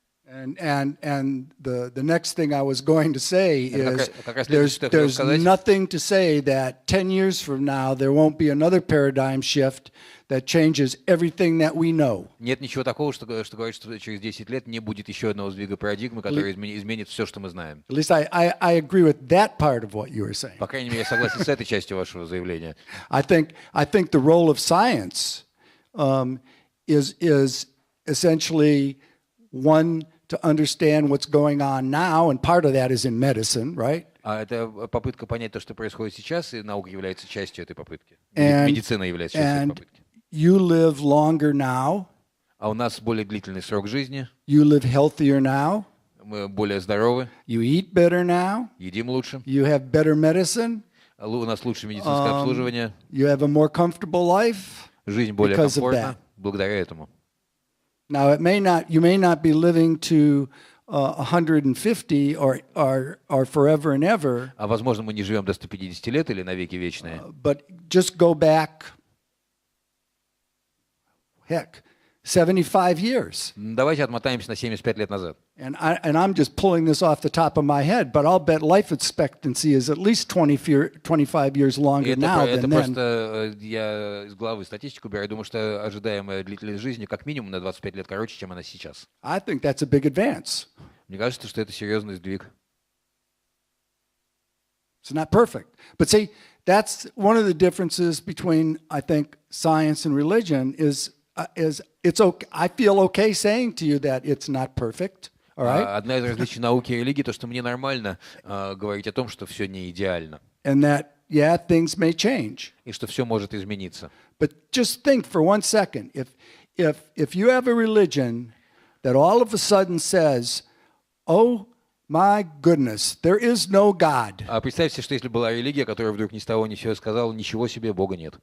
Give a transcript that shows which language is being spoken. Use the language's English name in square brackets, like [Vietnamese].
[English] And the next thing I was going to say is there's [Russian] сказать. [English] nothing to say that 10 years from now there won't be another paradigm shift that changes everything that we know. [Russian] Нет ничего такого, что говорит, что через 10 лет не будет еще одного сдвига парадигмы, который изменит все, что мы знаем. [English] At least I agree with that part of what you were saying. [Russian] По крайней мере, я согласен с этой частью вашего заявления. [English] I think the role of science is essentially one to understand what's going on now, and part of that is in medicine, right? [Russian] Это попытка понять то, что происходит сейчас, и наука является частью этой попытки. [English] And- [Russian] Медицина является частью этой [English] And [Russian] попытки. [English] you live longer now. [Russian] А у нас более длительный срок жизни, [English] You live healthier now. [Russian] мы более здоровы, [English] You eat better now. [Russian] едим лучше, [English] You have better medicine. [Russian] у нас лучше медицинское обслуживание, [English] You have a more comfortable life. [Russian] жизнь более [English] because of [Russian] комфортна [English] that. [Russian] благодаря этому. [English] Now, you may not be living to 150 or forever and ever, [Russian] А возможно, мы не живем до 150 лет или навеки вечные. [English] but just go back, heck, 75 years. [Russian] Давайте отмотаемся на 75 лет назад. [English] And I'm just pulling this off the top of my head, but I'll bet life expectancy is at least 25 years [Russian] И [English] longer now [Russian] это [English] than then. [Russian] просто я из головы статистику беру. Я думаю, что ожидаемая длительность жизни как минимум на 25 лет короче, чем она сейчас. [English] I think that's a big advance. [Russian] Мне кажется, что это серьезный сдвиг. [English] It's not perfect. But see, that's one of the differences between, I think, science and religion is it's okay. I feel okay saying to you that it's not perfect. All right? [Russian] Одна из различий науки и религии, то, что мне нормально говорить о том, что все не идеально, [English] And that, yeah, things may change. [Russian] и что все может измениться. [English] But just think for 1 second, if you have a religion that all of a sudden says, oh my goodness, there is no God. [Russian] А представьте, что если была религия, которая вдруг ни с того ни с сего сказала, ничего себе, Бога нет.